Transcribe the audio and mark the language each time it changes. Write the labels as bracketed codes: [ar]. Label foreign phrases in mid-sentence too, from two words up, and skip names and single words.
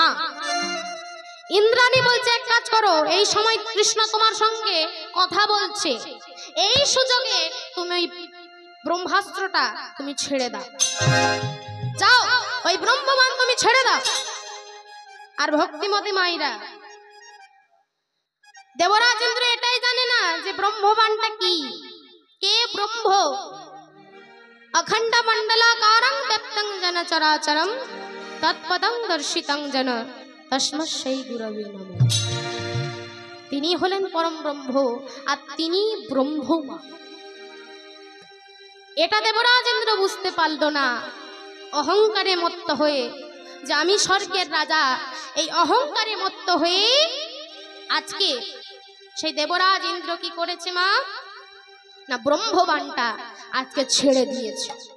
[bn] ইন্দ্রাণী বলছে এক কাজ করো, এই সময় কৃষ্ণ তোমার সঙ্গে কথা বলছে, এই সুযোগে তুমি ব্রহ্মাস্ত্রটা তুমি ছেড়ে দাও, যাও ওই ব্রহ্মবাণ তুমি ছেড়ে দাও। আর ভক্তিমতী মায়েরা দেবরাজ ইন্দ্র এটাই জানে না যে ব্রহ্মবাণটা কি, কে ব্রহ্ম [sa] अखंड मंडलाकारं व्यक्तं जन चराचरं तत्पदं दर्शितं जन तस्मै गुरवे नमः। [bn] তিনি হলেন পরম ব্রহ্ম আর তিনি ব্রহ্মমা। এটা দেবরাজ ইন্দ্র বুঝতে পারল না, অহংকারে মত্ত হয়ে যে আমি স্বর্গের রাজা, এই অহংকারে মত্ত হয়ে আজকে সেই দেবরাজ ইন্দ্র কি করেছে মা না, ব্রহ্মবাণটা আজকে ছেড়ে দিয়েছে।